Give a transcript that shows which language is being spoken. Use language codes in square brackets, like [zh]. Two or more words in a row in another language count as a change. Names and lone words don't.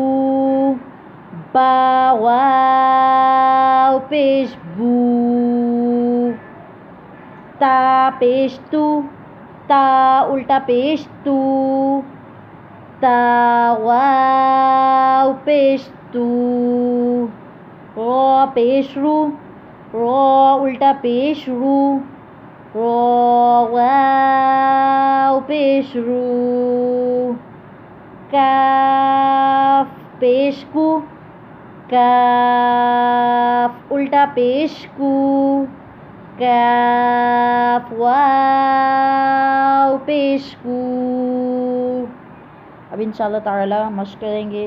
[ur] با واو پیش بو، تا پیش تو، تا الٹا پیش تو، تا واو پیش تو، را پیش رو، را الٹا پیش رو، را واو پیش رو، کاف پیش کو، کاف الٹا پیش کو، کاف واو پیش کو۔ اب انشاءاللہ تعالی مشق کریں گے.